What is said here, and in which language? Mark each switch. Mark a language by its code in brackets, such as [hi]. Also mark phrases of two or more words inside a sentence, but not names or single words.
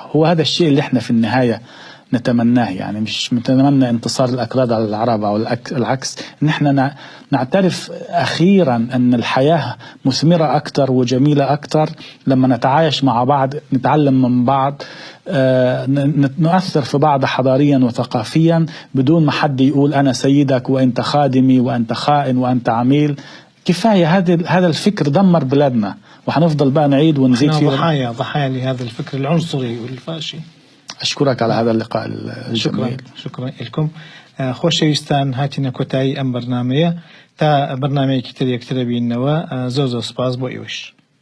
[ar] هو هذا الشيء اللي احنا في النهاية نتمناه، يعني مش نتمنى انتصار الأكراد على العرب أو العكس، ان احنا نعترف أخيرا أن الحياة مثمرة أكتر وجميلة أكتر لما نتعايش مع بعض، نتعلم من بعض، نؤثر في بعض حضاريا وثقافيا بدون ما حد يقول أنا سيدك وأنت خادمي وأنت خائن وأنت عميل. كفاية هذا الفكر دمر بلادنا، وحنفضل بقى نعيد ونزيد فيه. ضحايا لهذا الفكر العنصري والفاشي. أشكرك على هذا اللقاء الجميل. شكرا لكم. [ckb] خۆشەویستان هاتینە کۆتایی ئەم بەرنامەیە تا بەرنامەیەکی تر یەکترە بینەوە. زۆر سپاس بۆ ئێوەش.